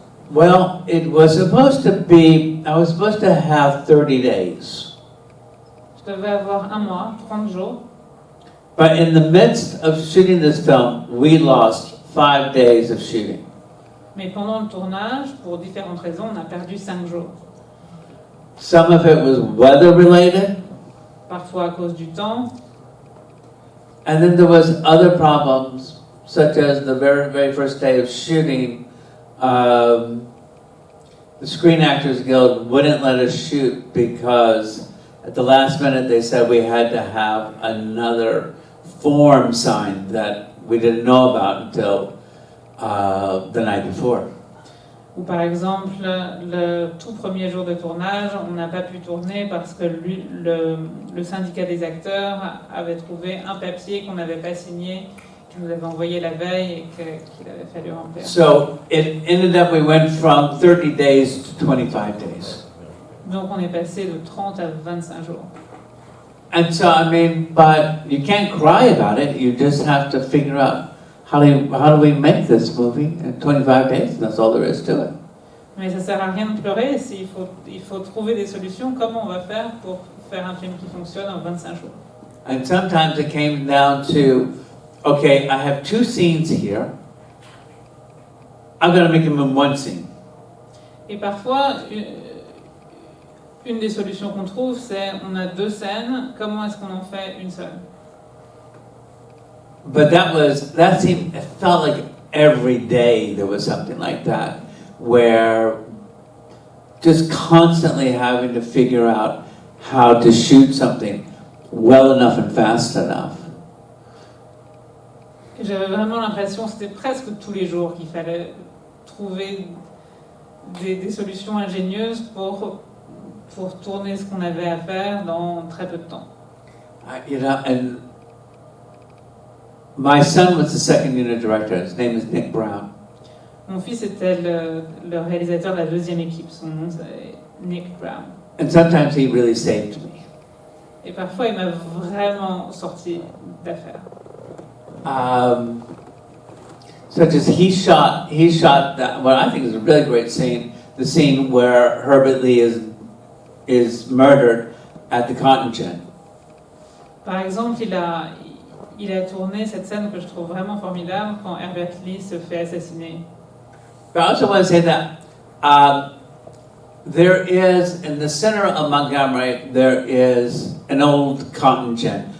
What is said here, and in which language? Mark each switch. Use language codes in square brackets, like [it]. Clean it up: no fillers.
[en] Well, it was supposed to be, I was supposed to have 30 days. [fr] Je devais avoir 1 mois, 30 jours. [en] But in the midst of shooting this film, we lost 5 days of shooting. [fr] Mais pendant le tournage, pour différentes raisons, on a perdu 5 jours. [en] Some of it was weather related. [fr] Parfois à cause du temps. [en] And then there was other problems, such as the very, very first day of shooting, the Screen Actors Guild wouldn't let us shoot because at the last minute they said we had to have another form signed that we didn't know about until the night before. [fr] Ou par exemple, le tout premier jour de tournage, on n'a pas pu tourner parce que le syndicat des acteurs avait trouvé un papier qu'on n'avait pas signé, qu'il nous avait envoyé la veille et qu'il avait fallu remplir. [en] So it ended up we went from 30 days to 25 days. [fr] Donc on est passé de 30 à 25 jours. [en] And so, I mean, but you can't cry about it, you just have to figure out how do we make this movie in 25 days? That's all there is to it. [fr] Mais ça sert à rien de pleurer, il faut trouver des solutions. Comment on va faire pour faire un film qui fonctionne en 25 jours? [en] And sometimes it came down to, okay, I have 2 scenes here. I'm going to make them in 1 scene. [fr] Et parfois, une des solutions qu'on trouve, c'est on a 2 scènes, comment est-ce qu'on en fait une seule? [en] But it felt like every day there was something like that, where just constantly having to figure out how to shoot something well enough and fast enough. [fr] Et j'avais vraiment l'impression, c'était presque tous les jours qu'il fallait trouver des solutions ingénieuses pour tourner ce qu'on avait à faire dans très peu de temps. [en] You know, and my son was the second unit director. His name is Nick Brown. [fr] Mon fils était le réalisateur de la deuxième équipe, son nom c'est Nick Brown. [en] And sometimes he really saved me. [fr] Et parfois il m'a vraiment sorti d'affaire. [en] Such as he shot that, what I think is a really great scene, the scene where Herbert Lee is murdered at the cotton gin. [fr] Par exemple, il a tourné cette scène que je trouve vraiment formidable quand Herbert Lee se fait assassiner. [en] But I also want to say that there is, in the center of Montgomery, there is an old cotton gin.